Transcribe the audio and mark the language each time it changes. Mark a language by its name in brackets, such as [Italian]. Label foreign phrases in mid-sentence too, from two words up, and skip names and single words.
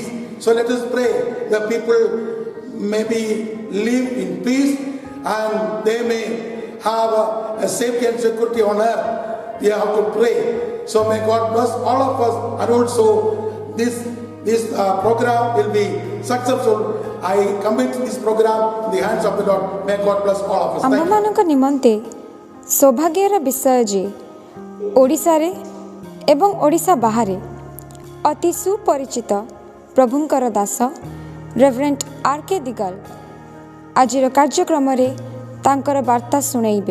[English] So let us pray that people may live in peace and they may have a safety and security on earth. We have to pray. So may God bless all of us and also this program will be successful. I commit this program in the hands of the Lord. May God bless all of us. [Odia] आमମାନଙ୍କ ନିମନ୍ତେ ସୌଭାଗ୍ୟର ବିଷୟ ଯେ ଓଡ଼ିଶାରେ ଏବଂ ଓଡ଼ିଶା ବାହାରେ ଅତି ସୁପରିଚିତ ପ୍ରଭୁଙ୍କର ଦାସ ରେଭରେଣ୍ଡ R.K. ଦିଗାଲ ଆଜିର କାର୍ଯ୍ୟକ୍ରମରେ ତାଙ୍କର ବାର୍ତ୍ତା ଶୁଣାଇବେ।